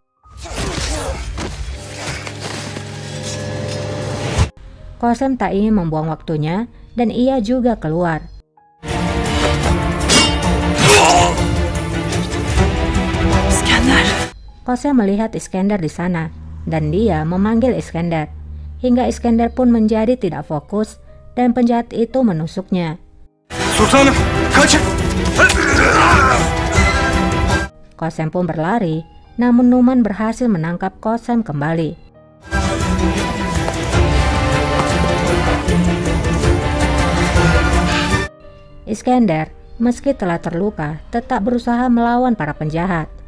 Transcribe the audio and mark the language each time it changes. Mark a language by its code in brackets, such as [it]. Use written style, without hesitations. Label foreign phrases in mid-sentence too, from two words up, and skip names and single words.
[id] Kosem tak ingin membuang waktunya dan ia juga keluar. İskender. Kosem melihat Iskender di sana dan dia memanggil Iskender. Hingga Iskender pun menjadi tidak fokus dan penjahat itu menusuknya. [tr] Sultanım, kaçın! [id] Kosem pun berlari, namun Numan berhasil menangkap Kosem kembali. Iskender, meski telah terluka, tetap berusaha melawan para penjahat.